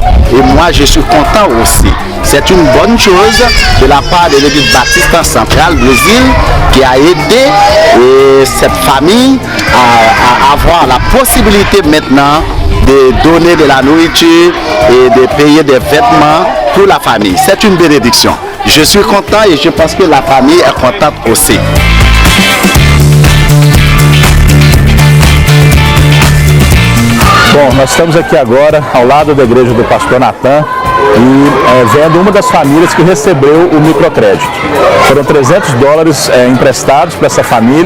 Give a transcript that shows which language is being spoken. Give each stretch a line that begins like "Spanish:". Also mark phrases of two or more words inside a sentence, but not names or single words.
French: Et moi, je suis content aussi. C'est une bonne chose de la part de l'église baptiste centrale Brésil qui a aidé cette famille à avoir la possibilité maintenant de donner de la nourriture et de payer des vêtements pour la famille. C'est une bénédiction. Je suis content et je pense que la famille est contente aussi.
Portuguese: Bom, nós estamos aqui agora ao lado da igreja do pastor Nathan e vendo uma das famílias que recebeu o microcrédito. Foram $300 emprestados para essa família.